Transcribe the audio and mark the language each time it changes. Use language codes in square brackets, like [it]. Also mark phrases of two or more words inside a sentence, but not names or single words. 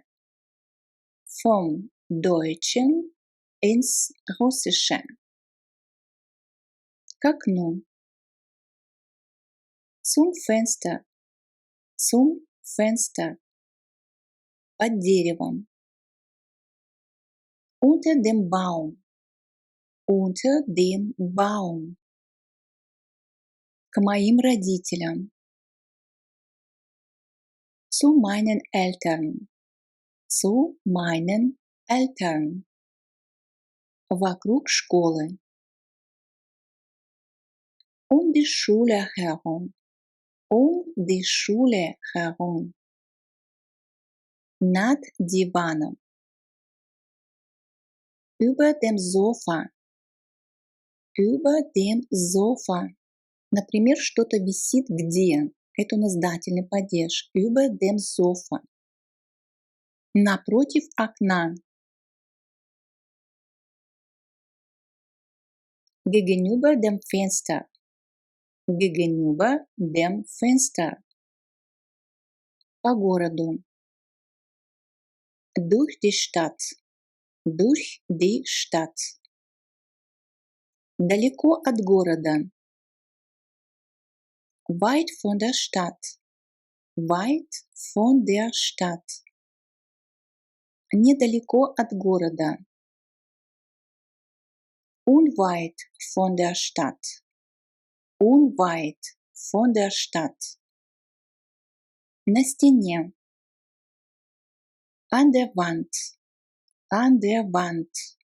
[de] Vom Deutschen ins Russische. [ru] К окну. [de] Zum Fenster. Zum Fenster. [ru] Под деревом. [de] Unter dem Baum. Unter dem Baum. [ru] К моим родителям. [de] Zu meinen Eltern. Zu meinen Eltern. [ru] Вокруг школы. [de] Um die Schule herum. Um die Schule herum. [ru] Над диваном. [de] Über dem Sofa. Über dem Sofa. [ru] Например, что-то висит где? Это у нас дательный падеж. [de] Über dem Sofa. [ru] Напротив окна. [de] Gegenüber dem Fenster. Gegenüber dem Fenster. [ru] По городу. [de] Durch die Stadt. Durch die Stadt. [ru] Далеко от города. [de] Weit von der Stadt. Weit von der Stadt. [ru] Недалеко от города. [de] Unweit von der Stadt. Unweit von der Stadt. [ru] На стене. [de] An der Wand. An der Wand.